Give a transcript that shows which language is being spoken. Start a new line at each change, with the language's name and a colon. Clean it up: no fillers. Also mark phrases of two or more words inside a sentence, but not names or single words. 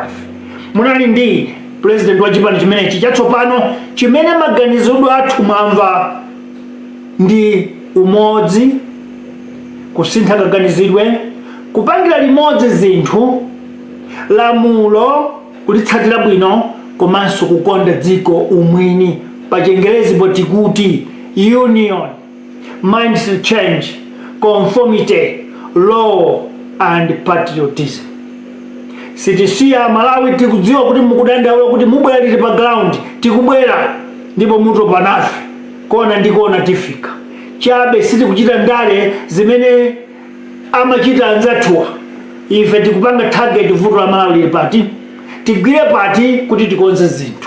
Nyanja: Munali ndi president wa chipani chimenechi chatsopano chimene maganizidwe athu mwamva ndi umodzi, kusintha kaganizidwe, kupangira limodzi zinthu, lamulo kulitsatira bwino, komanso kukonda dziko umwini, pa Chingerezi tikuti
English: union, mindset change, conformity, law and patriotism.
Nyanja: Sitisiya Malawi tikudziwa kuti mukudandaula kuti mubwera liti pa ground, tikubwera ndipo mutopa nafe kona ndikona tifika chabe. Sitikuchita ndale zimene amachita anzathuwa. Ife tikupanga target vuto la Malawi lili pati, tigwire pati kuti tikonze zinthu.